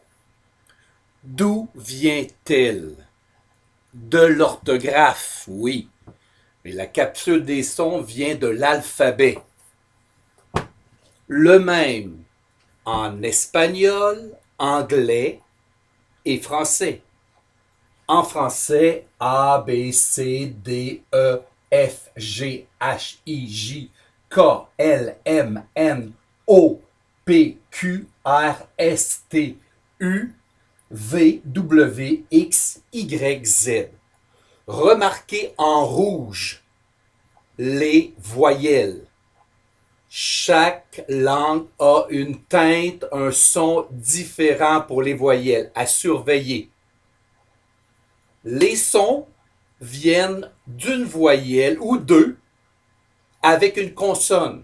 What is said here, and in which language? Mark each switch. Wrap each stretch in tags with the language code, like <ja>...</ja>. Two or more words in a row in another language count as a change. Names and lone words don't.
<fr>D'où vient-elle? De l'orthographe, oui. Mais la capsule des sons vient de l'alphabet. Le même en espagnol, anglais et français. En français, A, B, C, D, E, F, G, H, I, J, K, L, M, N, O, P, Q, R, S, T, U, V, W, X, Y, Z. Remarquez en rouge les voyelles. Chaque langue a une teinte, un son différent pour les voyelles à surveiller. Les sons viennent d'une voyelle ou deux avec une consonne.</fr>